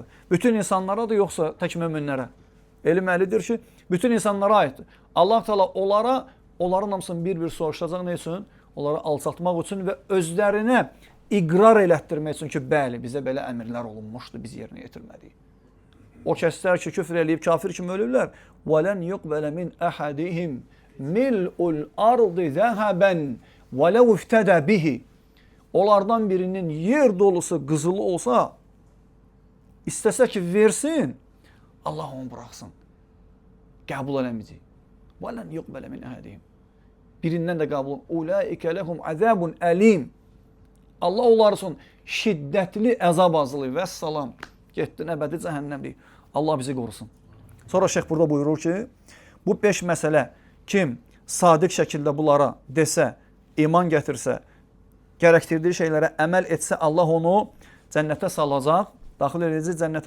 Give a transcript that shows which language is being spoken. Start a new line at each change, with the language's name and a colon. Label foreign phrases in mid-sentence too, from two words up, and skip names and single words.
Azerbaijani: Bütün insanlara da yoxsa tək möminlərə. Elm əhlidir ki, bütün insanlara aiddir. Allah Teala onların hamısını bir-bir soruşacaq nə üçün? Onları alçatmaq üçün və özlərinə iqrar elətdirmək üçün ki, bəli, bizə belə əmirlər olunmuşdu, biz yerinə yetirmədik. O kəslər ki, küfr eləyib, kafir kimi ölürlər.
Arabic: وَلَنْ يُقْبَلَ مِنْ أَحَدِهِمْ مِلْءُ الْأَرْضِ ذَهَبًا وَلَوْ اِفْتَدَ بِهِ.
Azerbaijani: Onlardan birinin yer dolusu qızılı olsa, istəsə ki, versin, Allah onu buraxsın. Qəbul eləməyəcək.
Arabic: وَلَنْ يُقْبَلَ مِنْ أَحَدِهِمْ.
Azerbaijani: Birindən də qəbul.
Arabic: اُولَٰئِكَ لَهُمْ عَذَابٌ əlim.
Azerbaijani: Allah onlar üçün şiddətli əzab hazırlayır. Vəssalam. Getdin əbədi cəhənnəmlik. Allah bizi qorusun. Sonra şeyx burada buyurur ki, bu 5 məsələ kim sadiq şəkildə bunlara desə, iman gətirsə, gərəkdirdiyi şeylərə əməl etsə, Allah onu cənnətə salacaq, daxil edəcək cənnətə.